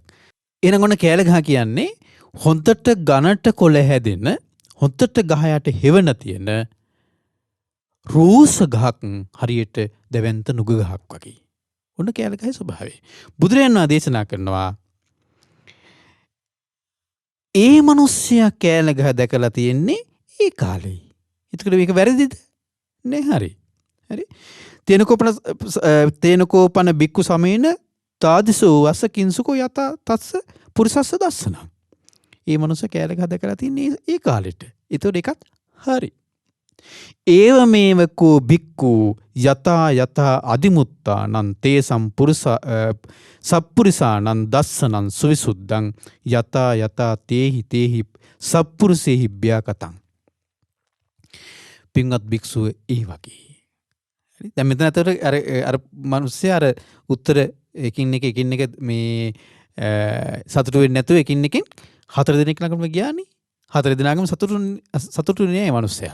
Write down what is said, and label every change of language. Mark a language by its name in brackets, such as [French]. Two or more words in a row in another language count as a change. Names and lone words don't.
[Sinhala] ඊළඟ ඔන්න කෑලගහ කියන්නේ හොඳට ඝනට කොළ හැදෙන හොඳට ගහ යට හෙවන තියෙන රූස ගහක් හරියට දෙවන්ත නුග ගහක් වගේ. ඔන්න කෑලගහේ ස්වභාවය. බුදුරජාණන් දේශනා කරනවා ඒ මිනිස්සයා කෑලගහ දැකලා තියෙන්නේ ඒ කාලේ. එතකොට මේක වැරදිද? නෑ හරි. හරි. [Pali] තේනකෝපන බික්කු සමේන තාදිසෝ අස්ස කිංසුකෝ යතා තස්ස පුරිසස්ස දස්සනං. [Sinhala] ඒ මනුස්ස කෑලගහ දැකලා තින්නේ ඒ කාලෙට. එතකොට ඒකත් හරි. [Pali] ඒව මේවකෝ බික්කු යතා අදිමුත්තානං තේසම් සප්පුරිසානං දස්සනං සුවිසුද්ධං යතා තේහි සත්පුරුෂේ හිබ්බ්‍යා කතං. [Sinhala] පින්වත් භික්ෂුව ඒ වගේ. දැන් මෙතන අතර අර මිනිස්සයා අර උත්තර එකින් එක මේ සතුටු වෙන්නේ නැතුව එකින් එකෙන් 4 දිනක් ළඟම ගියානේ. 4 දිනාගම සතුටු නෑ මිනිස්සයා.